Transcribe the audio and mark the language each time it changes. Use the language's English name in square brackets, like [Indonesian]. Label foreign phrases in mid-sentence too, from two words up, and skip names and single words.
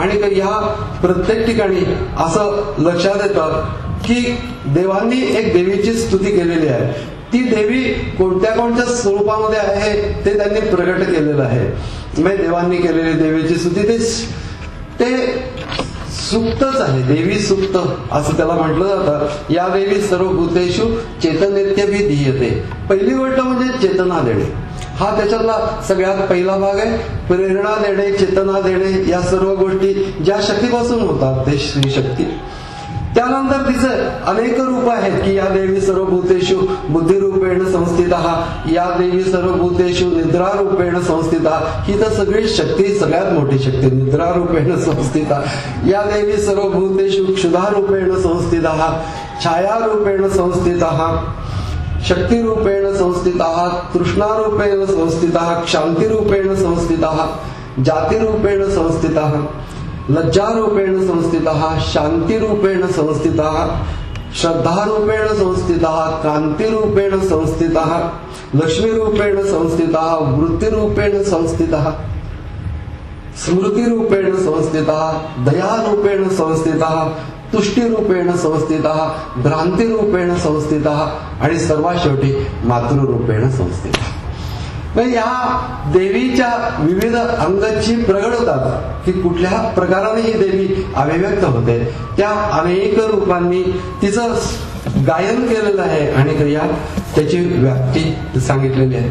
[Marathi] आणि या प्रत्येक ठिकाणी असं लक्षात येतं की देवांनी एक देवीची स्तुती केलेली आहे. ती देवी कोणत्या कोणत्या स्वरूपामध्ये आहे ते त्यांनी प्रगट केलेलं आहे. म्हणजे देवांनी केलेली देवीची स्तुती ते सुक्तच आहे. देवी सुक्त असं त्याला म्हटलं जातं. [Sanskrit] या देवी सर्व भूतेषु चेतनेत्यभि धीयते. [Marathi] पहिली गोष्ट म्हणजे चेतना देणे, हा त्याच्यातला सगळ्यात पहिला भाग आहे. प्रेरणा देणे, चेतना देणे, या सर्व गोष्टी ज्या शक्तीपासून होतात ते श्री शक्ती. त्यानंतर तिचे अनेक रूप आहेत की [Sanskrit] या देवी सर्व भूतेषु बुद्धिरूपेण संस्थिता, या देवी सर्व भूतेषु निद्रारूपेण संस्थिता. [Marathi] ही तर सगळी शक्ती सगळ्यात मोठी शक्ती [Sanskrit] निद्रारूपेण संस्थिता. या देवी सर्व भूतेषु क्षुधारूपेण संस्थिता, छायारूपेण संस्थिता, शक्तिरूपेण संस्थिता, तृष्णारूपेण संस्थिता, क्षांतिरूपेण संस्थिता, जातिरूपेण संस्थिता, लज्जारूपेण संस्थिता, शांतिरूपेण संस्थिता, श्रद्धारूपेण संस्थिता, कांतिरूपेण संस्थिता, लक्ष्मीरूपेण संस्थिता, वृत्तिरूपेण संस्थिता, स्मृतिरूपेण संस्थिता, दयारूपेण संस्थिता, तुष्टिरूपेण संस्थिता, भ्रांतिरूपेण संस्थिता [Marathi] आणि सर्वात शेवटी [Sanskrit] मातृरूपेण संस्थिता. [Marathi] या देवीच्या विविध अंगाची प्रगट होतात की कुठल्या प्रकाराने ही देवी अभिव्यक्त होते. त्या अनेक रूपांनी तिचं गायन केलेलं आहे आणि या त्याची व्याप्ती सांगितलेली आहे.